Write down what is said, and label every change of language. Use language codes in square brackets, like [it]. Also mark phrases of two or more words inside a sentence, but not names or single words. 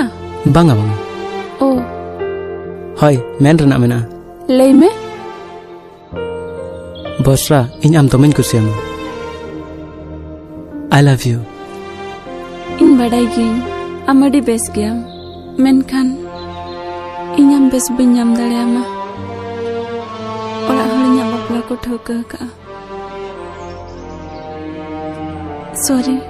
[sat] बांगा बांगा ओ हाय मेन रेना मेना लई में बसरा इन आम तमें कुसियम [en] I love you [sat] इन बड़ाई गिन आमडी बेस गया मेनखान इनाम बेस बिन्याम दाड़ेयामा ओड़ा हलिया बापला को ठोका का सॉरी